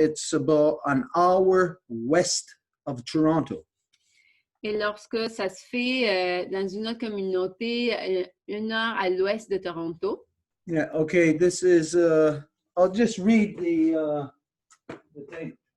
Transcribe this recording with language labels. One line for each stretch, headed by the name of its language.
English: It's about an hour west of Toronto.
French: Et lorsque ça se fait dans une autre communauté, 1 heure à l'ouest de Toronto.
English: Yeah, okay, this is, I'll just read the thing.